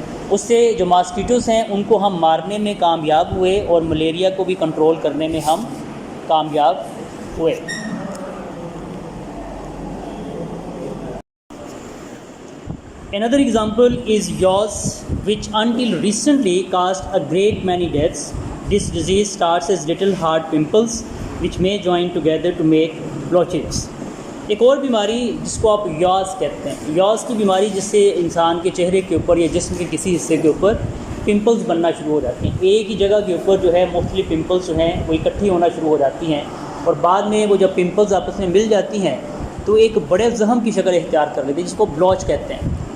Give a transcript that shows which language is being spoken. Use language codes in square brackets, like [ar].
[ur] اس سے جو ماسکیٹوز ہیں ان کو ہم مارنے میں کامیاب ہوئے اور ملیریا کو بھی کنٹرول کرنے میں ہم کامیاب ہوئے۔ [en] Another example is yaws, which until recently caused a great many deaths. This disease starts as little hard pimples which may join together to make blotches. [ur] ایک اور بیماری جس کو آپ یاز کہتے ہیں، یاز کی بیماری جس سے انسان کے چہرے کے اوپر یا جسم کے کسی حصے کے اوپر پمپلز بننا شروع ہو جاتے ہیں۔ ایک ہی جگہ کے اوپر جو ہے مختلف پمپلز جو ہیں وہ اکٹھی ہونا شروع ہو جاتی ہیں، اور بعد میں وہ جب پمپلز آپس میں مل جاتی ہیں تو ایک بڑے زخم کی شکل اختیار کر لیتے ہیں، جس کو بلوچ کہتے ہیں۔